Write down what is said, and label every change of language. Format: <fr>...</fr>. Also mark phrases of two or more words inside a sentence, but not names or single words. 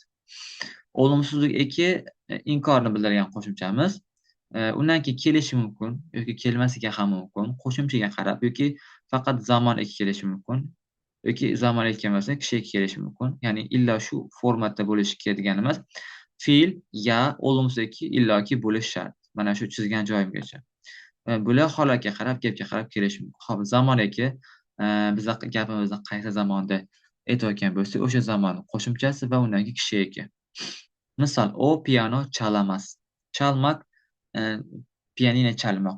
<uz>Olumsuzlik eki inkorni bildirgan qo'shimchamiz. Undan keyin kelishi mumkin yoki kelmasligi ham mumkin. Qo'shimchaga qarab yoki faqat zamon eki kelishi mumkin yoki zamon eki kelmasa kishi eki kelishi mumkin. Ya'ni illa shu formatda bo'lishi kerak deganimiz. Fe'l ya olumsuz eki illoki bo'lishi shart. Mana shu chizgan joyimgacha. Bular holatga qarab, gapga qarab kelishi mumkin. Hop, zamon eki biza gapimizni qaysi zamonda aytayotgan bo'lsak, o'sha zamon qo'shimchasi va undan keyin kishi eki. Misol,</uz> <tr>o piano chalamas.</tr> <uz>Chalmak, pianino chalmoq.</uz>